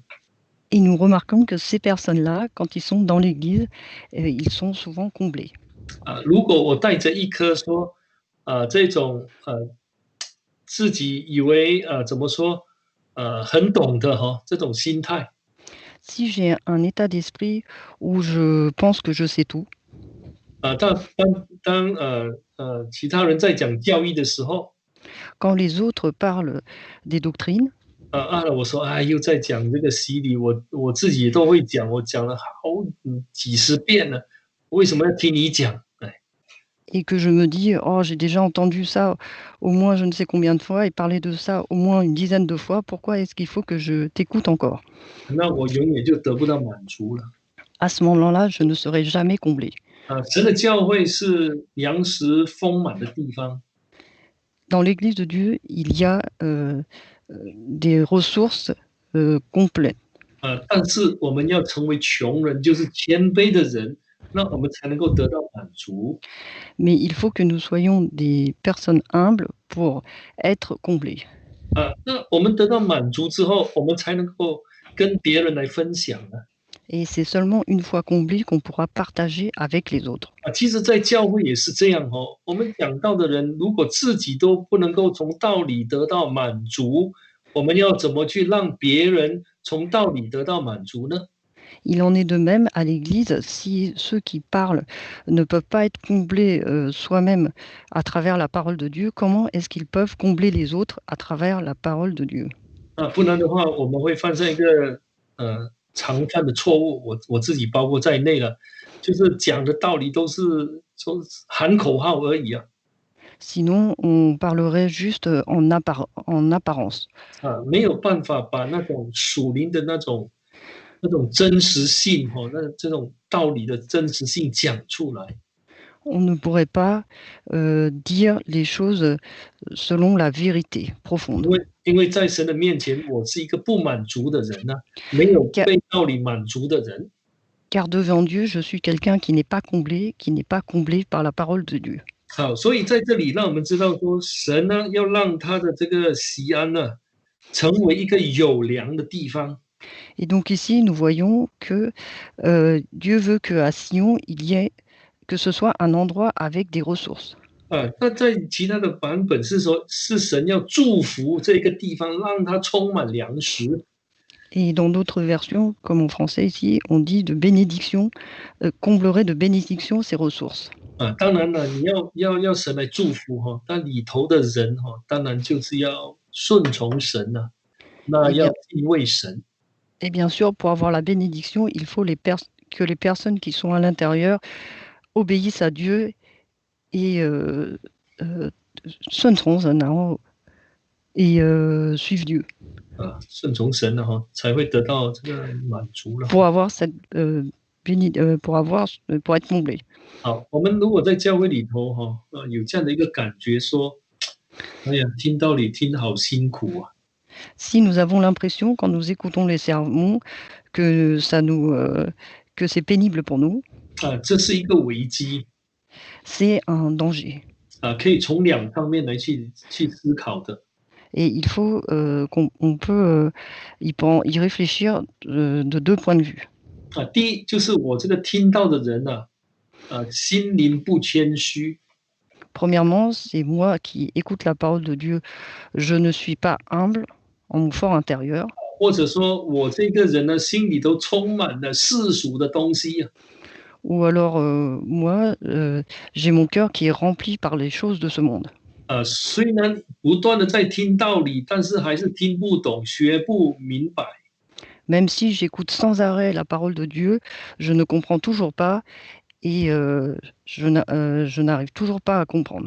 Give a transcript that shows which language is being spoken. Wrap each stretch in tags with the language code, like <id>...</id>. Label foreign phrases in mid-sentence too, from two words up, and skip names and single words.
<fr>Et nous remarquons que ces personnes-là, quand ils sont dans l'Église, ils sont souvent comblés.</fr> <zh>如果我带着一颗说这种自己以为怎么说很懂的这种心态。</zh> <fr>Si j'ai un état d'esprit où je pense que je sais tout,</fr> <zh>当其他人在讲教义的时候，</zh> <fr>quand les autres parlent des doctrines,</fr> <zh>我说又在讲这个洗礼，我自己都会讲，我讲了几十遍了，为什么要听你讲？</zh> <fr>et que je me dis oh j'ai déjà entendu ça au moins je ne sais combien de fois et parler de ça au moins une dizaine de fois, pourquoi est-ce qu'il faut que je t'écoute encore?</fr> <zh>那我永远就得不到满足了。</zh> <fr>À ce moment-là, je ne serai jamais comblé.</fr> <zh>神的教会是粮食丰满的地方。</zh> <fr>Dans l'Église de Dieu, il y a des ressources complètes.</fr> <zh>但是我们要成为穷人，就是谦卑的人， 那我们才能够得到满足。</zh> <fr>Mais il faut que nous soyons des personnes humbles pour être comblés.</fr> <zh>那我们得到满足之后，我们才能够跟别人来分享啊。</zh> <fr>Et c'est seulement une fois comblés qu'on pourra partager avec les autres.</fr> <zh>其实在教会也是这样哦。我们讲道的人，如果自己都不能够从道理得到满足，我们要怎么去让别人从道理得到满足呢？</zh> <fr>Il en est de même à l'Église, si ceux qui parlent ne peuvent pas être comblés soi-même à travers la parole de Dieu, comment est-ce qu'ils peuvent combler les autres à travers la parole de Dieu?</fr> <zh>不然的话，我们会犯上一个常犯的错误，我自己包括在内了，就是讲的道理都是喊口号而已啊。</zh> <fr>Sinon, on parlerait juste en apparence.</fr> <zh>没有办法把那种属灵的那种真实性那这种道理的真实性讲出来。</zh> <fr>On ne pourrait pas dire les choses selon la vérité</fr> <zh>因</zh> <fr>profonde.</fr> <zh>为因为在神的面前，我是一个不满足的人没有</zh> <fr>Car,</fr> <zh>被道理满足的人。</zh> <fr>car devant Dieu, je suis quelqu'un qui n'est pas comblé par la parole de Dieu.</fr> <zh>好，所以在这里让我们知道说，神呢要让他的这个锡安呢，成为一个有粮的地方。</zh> <fr>Et donc ici, nous voyons que Dieu veut qu'à Sion, que ce soit un endroit avec des ressources.</fr> <zh>那在其他的版本是说，是神要祝福这个地方，让它充满粮食。</zh> <fr>Et dans d'autres versions, comme en français ici, on dit de bénédiction, comblerait de bénédiction ses ressources.</fr> <zh>当然了，你要神来祝福但里头的人当然就是要顺从神那</zh> <fr>Et</fr> <zh>要</zh> <fr>bien,</fr> <zh>敬畏神。</zh> <fr>et bien sûr, pour avoir la bénédiction, il faut que les personnes qui sont à l'intérieur obéissent à Dieu et suivent Dieu</fr> <zh>顺从神才会得到这个满足了。</zh> <fr>pour avoir pour être comblé.</fr> <zh>好，我们如果在教会里头有这样的一个感觉说，哎呀，听道理听好辛苦啊。</zh> <fr>Si nous avons l'impression, quand nous écoutons les sermons, que que c'est pénible pour nous,</fr> <zh>这是一个危机</zh> <fr>c'est un danger.</fr> <zh>可以从两方面来去思考的。</zh> <fr>Et il faut qu'on peut y réfléchir de deux points de vue.</fr> <zh>第一就是我这个听到的人心灵不谦虚。</zh> <fr>Premièrement, c'est moi qui écoute la parole de Dieu. Je ne suis pas humble en mon fort intérieur.</fr> <zh>或者说我这个人呢，心里头充满了世俗的东西</zh> <fr>Ou alors, moi, j'ai mon cœur qui est rempli par les choses de ce monde.</fr> <zh>虽然不断的在听道理，但是还是听不懂，学不明白。</zh> <fr>Même si j'écoute sans arrêt la parole de Dieu, je ne comprends toujours pas et je n'arrive toujours pas à comprendre.</fr>